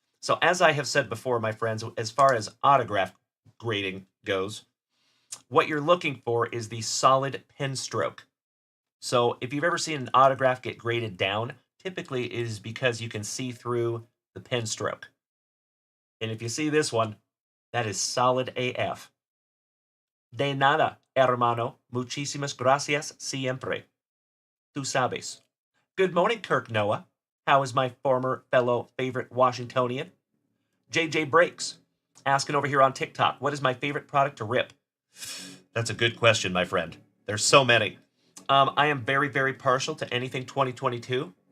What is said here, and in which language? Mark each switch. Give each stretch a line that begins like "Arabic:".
English: So as I have said before, my friends, as far as autograph grading goes, what you're looking for is the solid pen stroke. So if you've ever seen an autograph get graded down, typically it is because you can see through the pen stroke. And if you see this one, that is solid AF.
Spanish: De nada, hermano. Muchísimas gracias siempre.
English: Tú sabes. Good morning, Kirk Noah. How is my former fellow favorite Washingtonian? JJ Breaks, asking over here on TikTok, what is my favorite product to rip? That's a good question, my friend. There's so many. I am very, very partial to anything 2022.